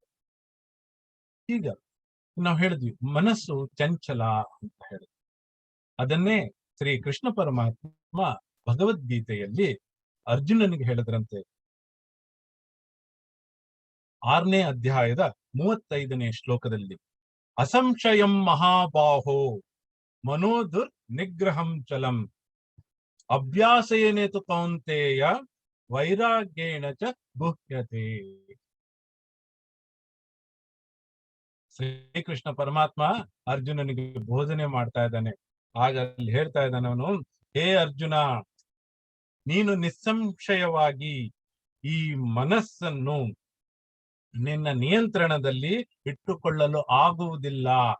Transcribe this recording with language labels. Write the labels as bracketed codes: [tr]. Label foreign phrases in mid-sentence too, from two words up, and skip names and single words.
[kn] ಈಗ ನಾವು ಹೇಳಿದ್ವಿ ಮನಸ್ಸು ಚಂಚಲ ಅಂತ ಹೇಳಿದ್ವಿ. ಅದನ್ನೇ ಶ್ರೀ ಕೃಷ್ಣ ಪರಮಾತ್ಮ ಭಗವದ್ಗೀತೆಯಲ್ಲಿ ಅರ್ಜುನನಿಗೆ ಹೇಳಿದ್ರಂತೆ. 6ನೇ ಅಧ್ಯಾಯದ 35ನೇ ಶ್ಲೋಕದಲ್ಲಿ, [sa] ಅಸಂಶಯಂ ಮಹಾಬಾಹೋ ಮನೋದುರ್ ನಿಗ್ರಹಂ ಚಲಂ ಅಭ್ಯಾಸೇನೇತು ಕೌಂತೇಯ ವೈರಾಗ್ಯೇಣ ಚ ಗುಹ್ಯತೆ. [kn] ಶ್ರೀಕೃಷ್ಣ ಪರಮಾತ್ಮ ಅರ್ಜುನನಿಗೆ ಬೋಧನೆ ಮಾಡ್ತಾ ಇದ್ದಾನೆ. ಆಗ ಅಲ್ಲಿ ಹೇಳ್ತಾ ಇದ್ದಾನೆ ಅವನು, ಹೇ ಅರ್ಜುನ, ನೀನು ನಿಸ್ಸಂಶಯವಾಗಿ ಈ ಮನಸ್ಸನ್ನು ನಿನ್ನ ನಿಯಂತ್ರಣದಲ್ಲಿ ಇಟ್ಟುಕೊಳ್ಳಲು ಆಗುವುದಿಲ್ಲ.